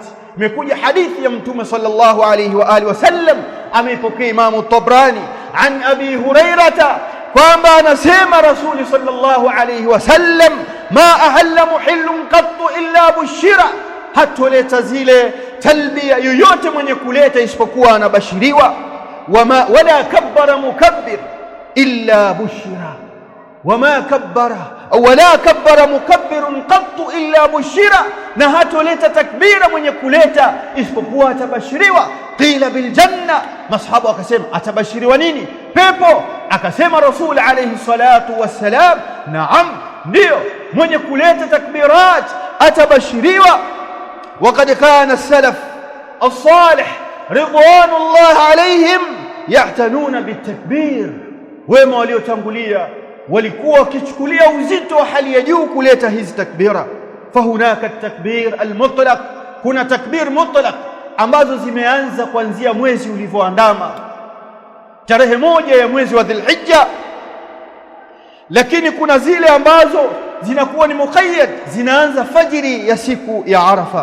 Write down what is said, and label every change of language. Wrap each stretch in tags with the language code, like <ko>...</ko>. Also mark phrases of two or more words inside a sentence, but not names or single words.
<sw>Imekuja hadithi ya Mtume</sw> <ar>صلى الله عليه وآله وسلم,</ar> <sw>ameipokea Imamu Tabrani an Abi Hurairata, kwamba anasema Rasuli</sw> <ar>صلى الله عليه وسلم, ما أهل مهل قط إلا بشر,</ar> <sw>hatoleta zile talbia yoyote mwenye kuleta isipokuwa anabashiriwa.</sw> <ar>ولا كبر مكبر إلا بشر وما كبر ولا كبر مكبر قط إلا بشر</ar> <sw>na hatoleta takbira mwenye kuleta isipokuwa atabashiriwa.</sw> <ar>قيل بالجنة,</ar> <sw>masahaba wakasema atabashiriwa nini? Pepo. Akasema Rasul</sw> <ar>عليه الصلاة والسلام,</ar> <sw>naam, ndio mwenye kuleta takbirat atabashiriwa.</sw> <ar>وقد كان السلف الصالح رضوان الله عليهم يهتمون بالتكبير,</ar> <sw>wema waliotangulia walikuwa wakichukulia uzito wa hali ya juu kuleta hizi takbira.</sw> <ar>فهناك التكبير المطلق,</ar> <sw>kuna takbir mutlaq ambazo zimeanza kuanzia mwezi ulivyoandama tarehe 1 ya mwezi wa Dhulhijja, lakini kuna zile ambazo zinakuwa ni muqayyad, zinaanza fajiri ya siku ya Arafa.</sw>